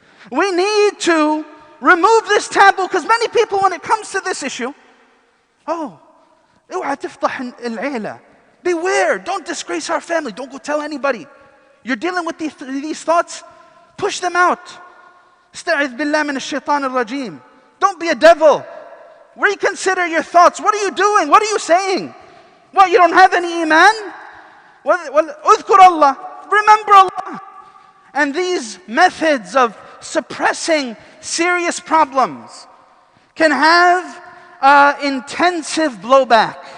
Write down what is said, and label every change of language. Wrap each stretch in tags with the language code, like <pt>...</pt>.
<en>We need to remove this taboo, because many people, when it comes to this issue,</en> <ar>اوعى تفضح العيلة.</ar> <en>Beware, don't disgrace our family, don't go tell anybody. You're dealing with these thoughts, push them out.</en> <ar>استعذ بالله من الشيطان الرجيم.</ar> <en>Don't be a devil. Reconsider your thoughts. What are you doing? What are you saying? What, you don't have any iman? اذكر Allah. Remember Allah. And these methods of suppressing serious problems can have intensive blowback.</en>